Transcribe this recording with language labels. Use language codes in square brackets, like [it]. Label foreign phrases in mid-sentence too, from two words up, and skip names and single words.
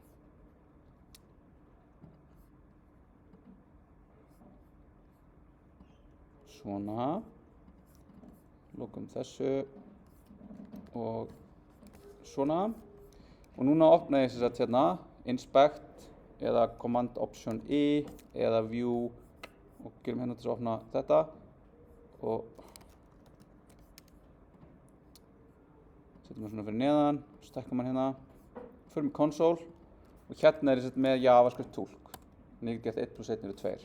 [is] Svona. Lokum þessu og svona. Og núna opna ég þess að hérna inspect eða [en] command option I [is] eða view og gerum hérna til að opna þetta og setjum það svona fyrir neðan, stekkum hann hérna, förum í console og hérna er ég með JavaScript tólk. Þannig ég get gert 1 + 1 eru 2.